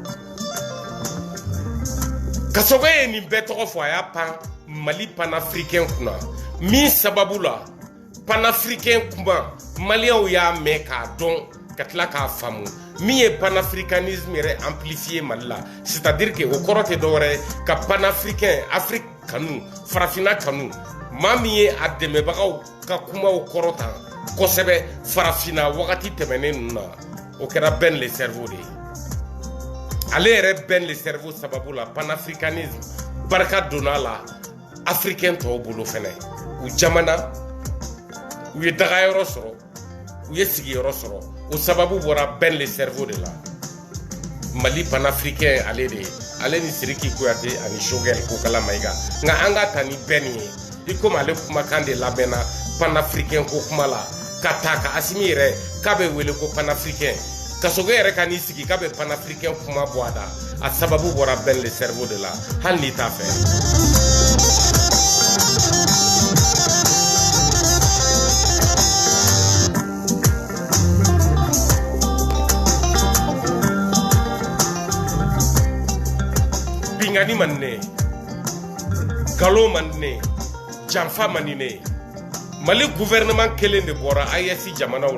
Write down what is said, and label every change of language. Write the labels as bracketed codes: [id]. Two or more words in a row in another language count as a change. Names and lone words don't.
[bm] Kasoge ye nin bɛɛ tɔgɔ fɔ a y'a pan Mali panafricain kunna min sababu la panafricain kuma maliens y'a mɛn k'a dɔn ka tila k'a faamu min ye panafricanisme yɛrɛ amplifié Mali la [fr] c'est-à-dire que [bm] o kɔrɔ tɛ dɔwɛrɛ ye ka panafricain Afrique kanu farafinna kanu maa min ye a dɛmɛbagaw ka kumaw kɔrɔtan kosɛbɛ farafinna wagati tɛmɛnen ninnu na o kɛra Ben le cerveau de ye ale yɛrɛ Ben le cerveau sababu la panafricanisme barika donna la africain tɔw bolo fɛnɛ u jamana u ye dagayɔrɔ sɔrɔ u ye sigiyɔrɔ sɔrɔ o sababu bɔra Ben le cerveau de la Mali panafricain ale de ye ale ni Siriki Kuyate ani Shogel Kokala Mayiga nka an ka ta ni Ben ye i komi ale kumakan de labɛnna panafricain ko kuma la ka ta ka Asimi yɛrɛ k'a bɛ wele ko panafricain Kasoge yɛrɛ ka n'i sigi k'a bɛ panafricain kuma bɔ a da a sababu bɔra Ben le cerveau de la hali n'i t'a fɛ bingani man ne galo man ne janfa man ne Mali gouvernement kelen de bɔra AES jamanaw